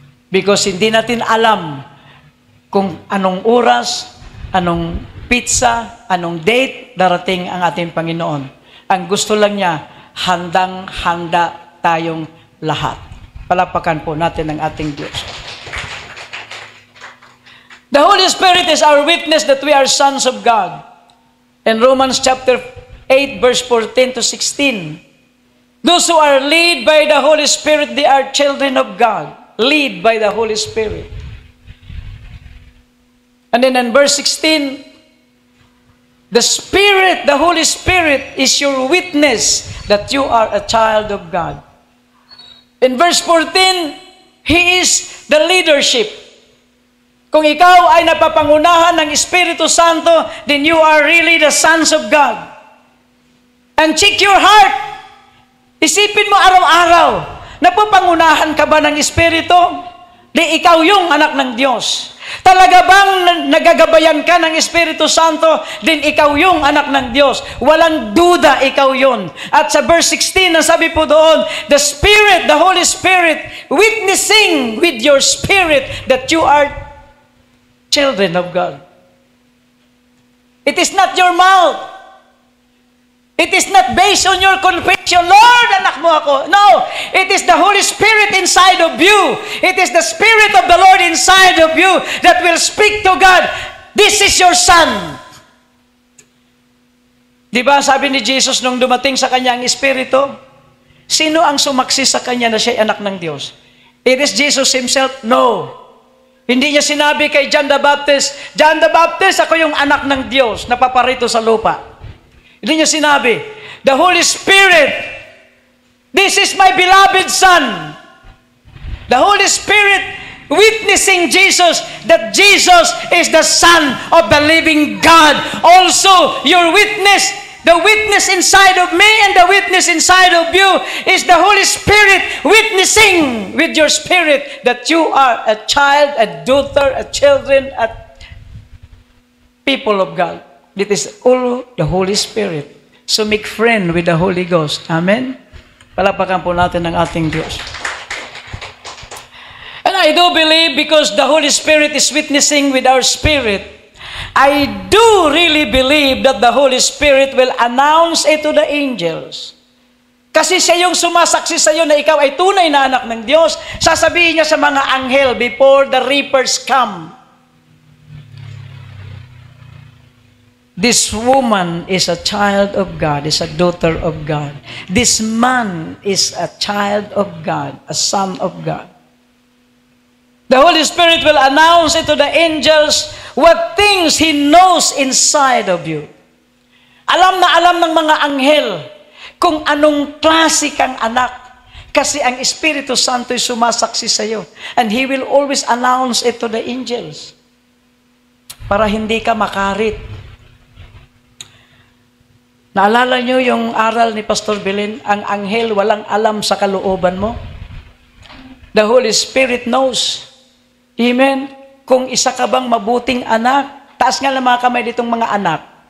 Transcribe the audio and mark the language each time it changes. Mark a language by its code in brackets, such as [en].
[tl] Because hindi natin alam kung anong oras, anong pizza, anong date darating ang ating Panginoon. Ang gusto lang niya, handang-handa tayong lahat. Palapakan po natin ang ating Diyos. [en] The Holy Spirit is our witness that we are sons of God. In Romans chapter 8, verse 14 to 16, those who are led by the Holy Spirit, they are children of God. Led by the Holy Spirit. And then in verse 16, the Spirit, the Holy Spirit is your witness that you are a child of God. In verse 14, He is the leadership. [tl] Kung ikaw ay napapangunahan ng Espiritu Santo, [en] then you are really the sons of God. And check your heart. [tl] Isipin mo araw-araw, napapangunahan ka ba ng Espiritu? Di ikaw yung anak ng Diyos. Talaga bang nagagabayan ka ng Espiritu Santo? Din ikaw yung anak ng Diyos. Walang duda, ikaw yun. At sa verse 16, ang sabi po doon, [en] the Spirit, the Holy Spirit, witnessing with your spirit that you are children of God. It is not your mouth. It is not based on your confession, Lord, [tl] anak mo ako. [en] No, it is the Holy Spirit inside of you. It is the Spirit of the Lord inside of you that will speak to God. This is your son. [tl] Di ba sabi ni Jesus nung dumating sa kanya ang Espiritu, sino ang sumaksi sa kanya na siya anak ng Diyos? [en] It is Jesus Himself? No. [tl] Hindi niya sinabi kay John the Baptist, John the Baptist, ako yung anak ng Diyos na paparito sa lupa. Hindi niya sinabi, [en] the Holy Spirit, this is my beloved Son. The Holy Spirit witnessing Jesus, that Jesus is the Son of the living God. Also, your witness, the witness inside of me and the witness inside of you is the Holy Spirit witnessing with your spirit that you are a child, a daughter, a children, a people of God. It is all the Holy Spirit So make friend with the Holy Ghost. Amen? [tl] Palapakan po natin ang ating Diyos. [en] And I do believe because the Holy Spirit is witnessing with our spirit, I do really believe that the Holy Spirit will announce it to the angels. [tl] Kasi siya yung sumasaksi sa iyo na ikaw ay tunay na anak ng Diyos. Sasabihin niya sa mga anghel [en] before the reapers come. This woman is a child of God, is a daughter of God. This man is a child of God, a son of God. The Holy Spirit will announce it to the angels what things He knows inside of you. [tl] Alam na alam ng mga anghel kung anong klase kang anak. Kasi ang Espiritu Santo ay sumasaksi sa iyo. [en] And He will always announce it to the angels. [tl] Para hindi ka makarit. Naalala niyo yung aral ni Pastor Belen, ang anghel walang alam sa kalooban mo? [en] The Holy Spirit knows. [tl] Amen? Kung isa ka bang mabuting anak, taas nga lang mga kamay ditong mga anak.